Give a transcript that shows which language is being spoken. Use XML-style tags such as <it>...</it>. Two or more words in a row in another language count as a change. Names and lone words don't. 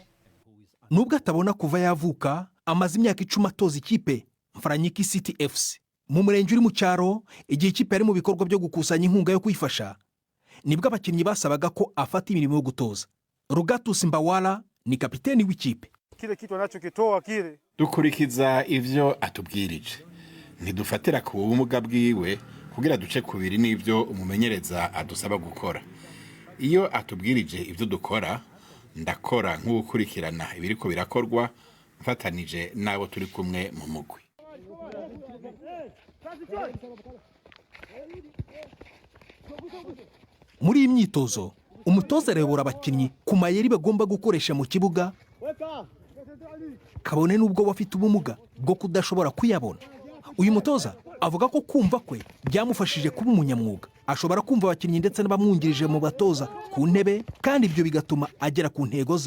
<rw>Nubwo atabona kuva yavuka, amaze imyaka 10 atoza ikipe Mfaranyiki City FC mu murenge uri mu cyaro. Igihe ikipe ari mu bikorwa byo gukusanya inkunga yo kwifasha, nibwo abakinnyi basabaga ko afata imirimo yo gutoza. Rugatus Mbawala ni kapiteni w'ikipe.</rw> <sw>Kile kitu anachokitoa kile</sw> <rn>dukurikiza ivyo atubwirije, ntidufatira ku bumuga bwiwe kugira duce kubiri n'ivyo umumenyereza adusaba gukora. Iyo atubwirije ivyo dukora, ndakora nk'ukurikirana ibiriko birakorwa mfatanije nabo turi kumwe mu mugwi.</rn> <rw>Muri iyi myitozo umutoza arebora abakinnyi ku mayeri bagomba gukoresha mu kibuga, kabone n'ubwo bafite ubumuga bwo kudashobora kuyabona. uyu mutoza avuga ko kumva kwe byamufashije kuba umunyamwuga. Ashobora kumva abakinnyi ndetse n'abamwungirije mu batoza ku ntebe, kandi ibyo bigatuma agera ku ntego ze.</rw>